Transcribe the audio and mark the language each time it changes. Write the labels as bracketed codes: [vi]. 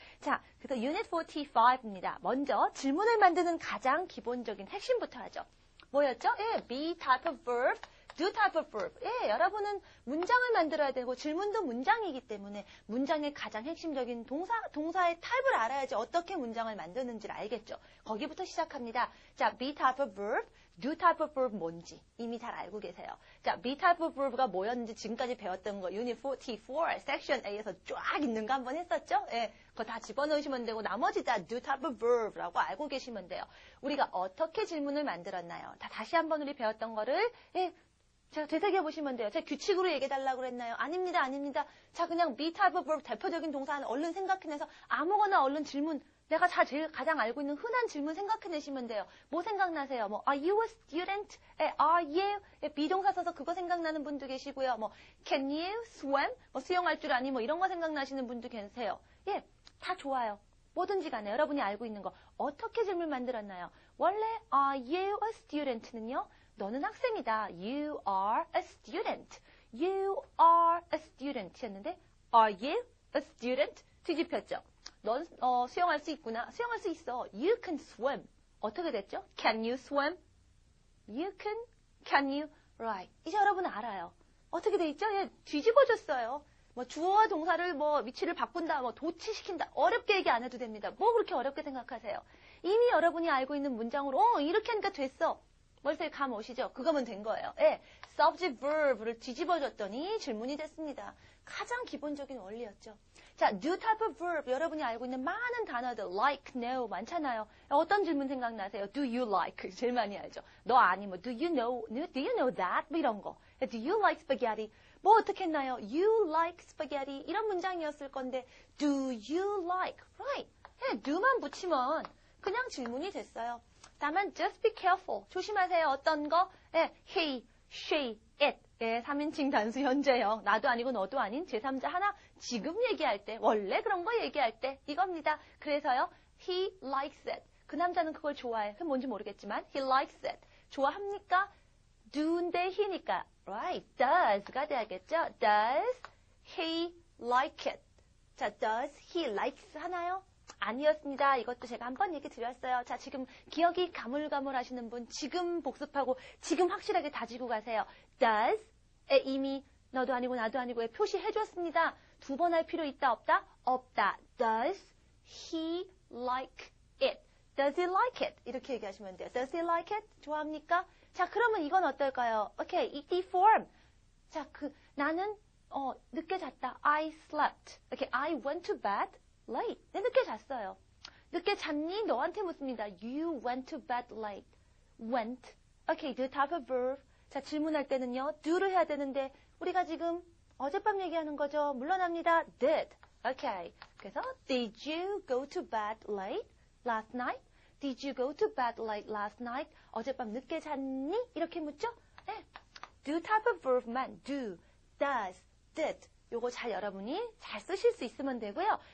[ko] 자, 그래서 유닛 45입니다. 먼저 질문을 만드는 가장 기본적인 핵심부터 하죠. 뭐였죠? be type of verb, do type of verb. 여러분은 문장을 만들어야 되고 질문도 문장이기 때문에 문장의 가장 핵심적인 동사의 타입을 알아야지 어떻게 문장을 만드는지를 알겠죠. 거기부터 시작합니다. 자, be type of verb, do type of verb 뭔지 이미 잘 알고 계세요. 자, be type of verb가 뭐였는지 지금까지 배웠던 거 유닛 44 섹션 A에서 쫙 있는 거 한번 했었죠? 그거 다 집어넣으시면 되고 나머지 다 do type of verb라고 알고 계시면 돼요. 우리가 어떻게 질문을 만들었나요? 다시 한번 우리 배웠던 거를 제가 되새겨 보시면 돼요. 제가 규칙으로 얘기해달라고 그랬나요? 아닙니다, 아닙니다. 자, 그냥 be type of verb 대표적인 동사 얼른 생각해내서 아무거나 얼른 질문 내가 가장 알고 있는 흔한 질문 생각해내시면 돼요. 뭐 생각나세요? [en] Are you a student? Are you? [ko] 비동사 써서 그거 생각나는 분도 계시고요. [en] Can you swim? [ko] 수영할 줄 아니? 이런 거 생각나시는 분도 계세요. 다 좋아요. 뭐든지 간에 여러분이 알고 있는 거 어떻게 질문 만들었나요? 원래 [en] Are you a student는요? [ko] 너는 학생이다. [en] You are a student. You are a student [ko] 였는데 [en] Are you a student? [ko] 뒤집혔죠. 넌 수영할 수 있구나. 수영할 수 있어. [en] You can swim. [ko] 어떻게 됐죠? [en] Can you swim? You can you? Right. [ko] 이제 여러분은 알아요. 어떻게 돼 있죠? 뒤집어졌어요. 주어와 동사를 위치를 바꾼다, 도치시킨다. 어렵게 얘기 안 해도 됩니다. 뭐 그렇게 어렵게 생각하세요? 이미 여러분이 알고 있는 문장으로 이렇게 하니까 됐어. 머릿속에 감 오시죠? 그거면 된 거예요. subject verb를 뒤집어줬더니 질문이 됐습니다. 가장 기본적인 원리였죠. 자, do type of verb 여러분이 알고 있는 많은 단어들 like, know 많잖아요. 어떤 질문 생각나세요? [en] Do you like? [ko] 제일 많이 알죠. 너 아니 [en] do you know that? [ko] 이런 거. [en] Do you like spaghetti? [ko] 어떻게 했나요? [en] You like spaghetti [ko] 이런 문장이었을 건데 [en] do you like? Right. [ko] do만 붙이면 그냥 질문이 됐어요. 다만 [en] just be careful. [ko] 조심하세요. 어떤 거? he, she, it. 3인칭 단수 현재형. 나도 아니고 너도 아닌 제3자 하나 지금 얘기할 때 원래 그런 거 얘기할 때 이겁니다. 그래서요. [en] He likes it. [ko] 그 남자는 그걸 좋아해. 그게 뭔지 모르겠지만 [en] he likes it. [ko] 좋아합니까? do인데 he니까 right. does가 돼야겠죠. [en] Does he like it? [ko] 자, does he likes 하나요? 아니었습니다. 이것도 제가 한번 얘기 드렸어요. 자, 지금 기억이 가물가물하시는 분 지금 복습하고 지금 확실하게 다지고 가세요. does에 이미 너도 아니고 나도 아니고에 표시해줬습니다. 두 번 할 필요 있다 없다? 없다. [en] Does he like it? Does he like it? [ko] 이렇게 얘기하시면 돼요. [en] Does he like it? [ko] 좋아합니까? 자, 그러면 이건 어떨까요? 오케이, ED form. 자, 나는 늦게 잤다. [en] I slept. [ko] 이렇게 [en] I went to bed late. [ko] 네, 늦게 잤어요. 늦게 잤니? 너한테 묻습니다. [en] You went to bed late. [ko] Went. [en] 오케이, the type of verb. [ko] 자, 질문할 때는요. do를 해야 되는데 우리가 지금 어젯밤 얘기하는 거죠. 물러납니다. did. 오케이. 그래서 [en] did you go to bed late last night? Did you go to bed late last night? [ko] 어젯밤 늦게 잤니? 이렇게 묻죠? 네. [en] do type of verb만 do, does, did. [ko] 요거 잘 여러분이 잘 쓰실 수 있으면 되고요.